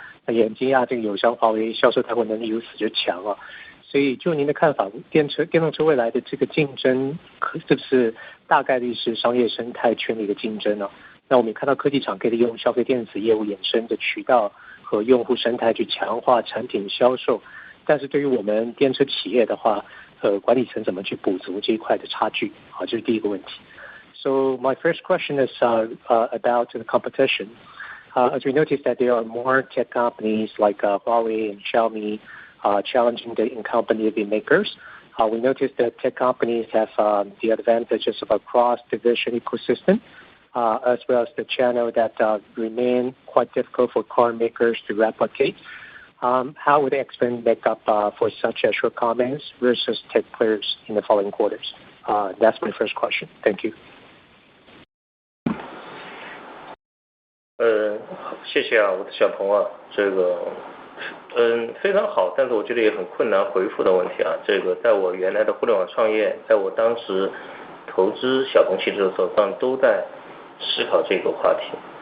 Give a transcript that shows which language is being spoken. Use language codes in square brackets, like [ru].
[zh] 那也很惊讶，这个友商华为销售带货能力如此之强所以就您的看法，电动车未来的这个竞争是不是大概率是商业生态圈的一个竞争呢？那我们也看到科技厂可以利用消费电子业务衍生的渠道和用户生态去强化产品销售，但是对于我们电车企业的话，管理层怎么去补足这一块的差距？这是第一个问题。 [en] So my first question is about the competition. As we noticed that there are more tech companies like Huawei and Xiaomi challenging the incumbent EV makers. We noticed that tech companies have the advantages of a cross-division ecosystem, as well as the channel that remain quite difficult for car makers to replicate. How would XPeng make up for such shortcomings versus tech players in the following quarters? That's my first question. Thank you. [zh] 谢谢我的小朋友，这个非常好，但是我觉得也很困难回复的问题这个在我原来的互联网创业，在我当时投资小鹏汽车的时候，上都在思考这个话题。